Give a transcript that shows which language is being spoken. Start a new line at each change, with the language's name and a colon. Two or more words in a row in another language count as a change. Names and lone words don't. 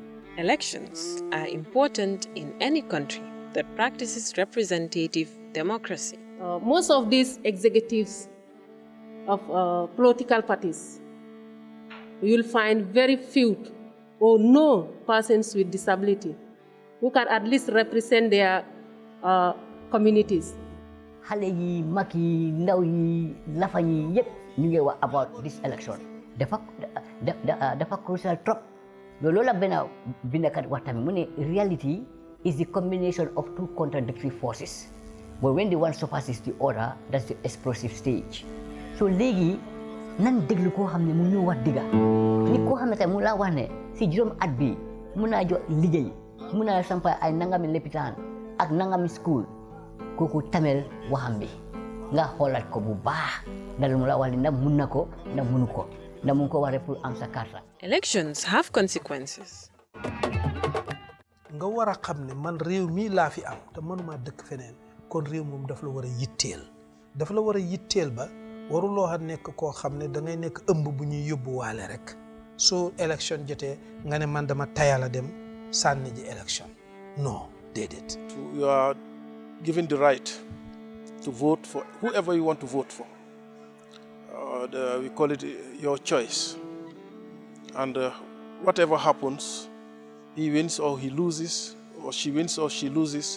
English: Elections are important in any country that practices representative democracy. Most of these executives of political parties, you'll find very few or no persons with disability who can at least represent their communities.
Wolof: Xale yi mag yi ndaw yi lafa yi yépp ñu ngi wax
English: about this election
Wolof: dafa crucial trop loolu la benn bindkat wax tamit mu ne
English: reality is the combination of two contradictory forces but when the one surpasses the other, that's the explosive stage.
Wolof: So léegi nan déglu koo xam ne mu ñu wax dëgga nit koo xam ne tamit mu la wax ne si juróom at bi mun naa jox liggéey mun naa sampa ay nangami lopitaan ak nangami school kooku tamel waxam bi nga xoolaat ko bu baax ndax mu la wax ne ndax mun na ko ndax munu ko ndax mun ko waree pour am sa carte.
English: Elections have consequences.
Wolof: nga war a xam ne man réew mi laa fi am te mënuma dëkk feneen kon réew moom daf la war a yitteel ba waruloo xa nekk koo xam ne da ngay nekk ëmb bu ñuy yóbbu waale rek soo élection jotee nga ne man dama tayala dem sànni ji élection non déedéet.
English: You are given the right to vote for whoever you want to vote for. We call it your choice. And whatever happens, he wins or he loses, or she wins or she loses.